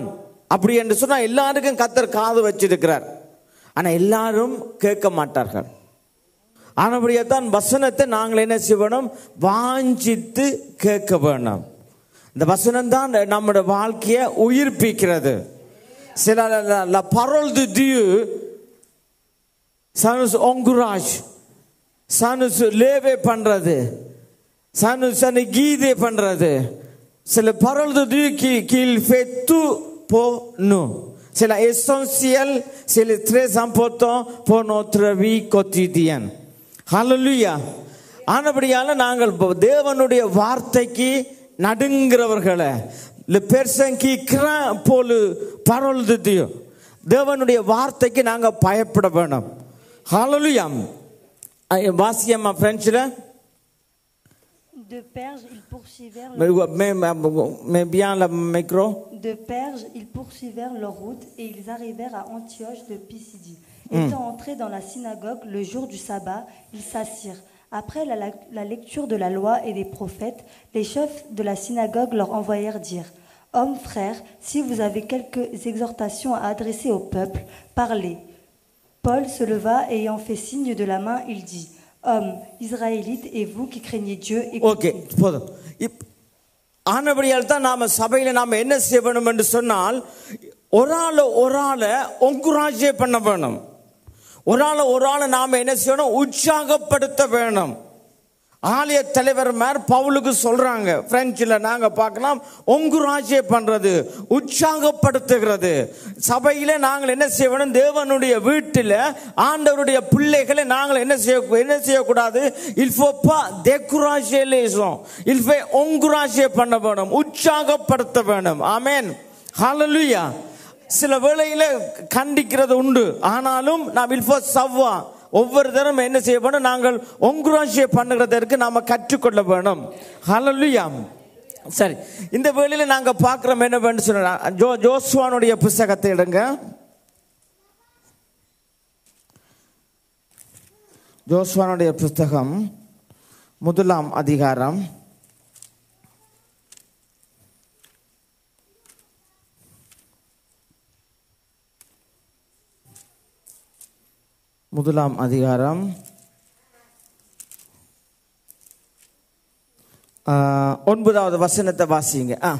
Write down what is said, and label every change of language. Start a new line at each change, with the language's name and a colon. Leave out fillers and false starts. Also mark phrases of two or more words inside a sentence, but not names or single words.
Tamil: அப்படி என்று சொன்னா எல்லாருக்கும் கர்த்தர் காது வச்சிருக்கிறார், ஆனா எல்லாரும் கேட்க மாட்டார்கள். ஆனபடியாதான் வசனத்தை நாங்கள் என்ன செய்யணும்? வாஞ்சித்து கேட்க வேணும். இந்த வசனம் தான் நம்முடைய வாழ்க்கையை உயிர்ப்பிக்கிறது.
French: C'est la parole de Dieu, ça nous encourage, ça nous lève பண்றது, ça nous guide பண்றது. C'est la parole de Dieu qui fait tout pour nous. C'est l'essentiel, c'est le très important pour notre vie quotidienne.
Tamil: Hallelujah. ஆனபடியால நாங்கள் தேவனுடைய வார்த்தைக்கு நடுங்கிறவர்களை,
French: le personne qui craint pour le parole de Dieu,
Tamil: தேவனுடைய வார்த்தைக்கு நாங்க பயப்பட வேணும். ஹalleluya. வாசியம்மா பிரெஞ்சில்.
French: De Perge, ils poursuivèrent mais bien le micro. De Perge, ils poursuivèrent leur route et ils arrivèrent à Antioche de Pisidie. Étant entrés dans la synagogue le jour du sabbat, ils s'assirent. Après la lecture de la loi et des prophètes, les chefs de la synagogue leur envoyèrent dire: Hommes, frères, si vous avez quelques exhortations à adresser au peuple, parlez. Paul se leva et ayant fait signe de la main, il dit: Hommes, Israélites et vous qui craignez Dieu, écoutez. Okay.
Tamil: ஆனபடியால் தான் நாம சபையில நாம என்ன செய்ய வேணும் என்று சொன்னால், ஒரு ஆளை என்கரேஜ் பண்ண வேணும். ஒரு ஆளை நாம என்ன செய்யணும்? உற்சாகப்படுத்த வேணும். ஆலய தலைவர் மேர் பவுலுக்கு சொல்றாங்க, பிரெஞ்சில் நாங்க பார்க்கலாம், என்கரேஜ் பண்றது, உற்சாகப்படுத்துகிறது. சபையில நாங்கள் என்ன செய்யணும்? தேவனுடைய வீட்டில் ஆண்டவருடைய பிள்ளைகளை நாங்கள் என்ன செய்யக்கூடாது?
French: il faut pas décourager les gens, il faut encourager
Tamil: பண்ண வேணும், உற்சாகப்படுத்த வேணும். ஆமென். ஹalleluya. சில வேளையில கண்டிக்கிறது உண்டு, ஆனாலும் நாம்
French: il faut savoir,
Tamil: ஒவ்வொரு தரம் என்ன செய்ய வேணும்? நாங்கள் என்கரேஜ் பண்ணுகிறதற்கு நாம கற்றுக்கொள்ள வேணும். ஹalleluya. சரி, இந்த வேளையில நாங்க பார்க்கிறோம் என்ன வேணும் சொன்னா, ஜோசுவானுடைய புத்தகத்தை எடுங்க. ஜோசுவானுடைய புத்தகம் 1ஆம் அதிகாரம் 1ஆம் அதிகாரம் 9வது வசனத்தை வாசிங்க.